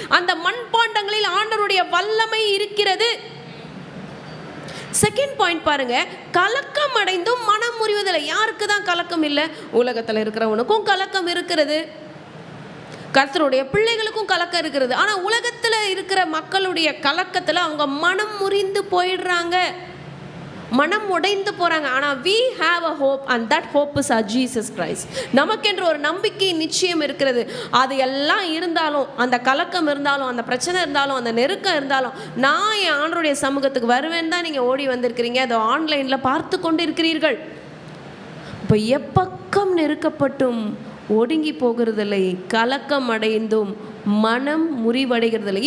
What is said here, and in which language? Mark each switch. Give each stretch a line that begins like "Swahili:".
Tamil: அந்த மண்பாண்டங்களில் ஆண்டவருடைய வல்லமை இருக்கிறது. செகண்ட் பாயிண்ட் பாருங்க, கலக்கம் அடைந்தும் மனம் முறிவதில்லை. யாருக்கு தான் கலக்கம் இல்லை? உலகத்தில் இருக்கிறவனுக்கும் கலக்கம் இருக்கிறது, கர்த்தருடைய பிள்ளைகளுக்கும் கலக்கம் இருக்கிறது. ஆனால் உலகத்தில் இருக்கிற மக்களுடைய கலக்கத்தில் அவங்க மனம் முறிந்து போயிடுறாங்க, மனம் உடைந்து போகிறாங்க.
English: ஆனால் we have a hope and that hope is our Jesus Christ.
Tamil: நமக்கென்று ஒரு நம்பிக்கை நிச்சயம் இருக்கிறது. அது எல்லாம் இருந்தாலும், அந்த கலக்கம் இருந்தாலும், அந்த பிரச்சனை இருந்தாலும், அந்த நெருக்கம் இருந்தாலும், நான் என் ஆண்டவருடைய சமூகத்துக்கு வருவேன் தான் நீங்கள் ஓடி வந்திருக்கிறீங்க. அதை ஆன்லைனில் பார்த்து கொண்டு இருக்கிறீர்கள். இப்போ எப்பக்கம் நெருக்கப்பட்டும் ஒடுங்கி போகிறதில்லை, கலக்கம் அடைந்தும் மனம் முறிவடைகிறதில்லை.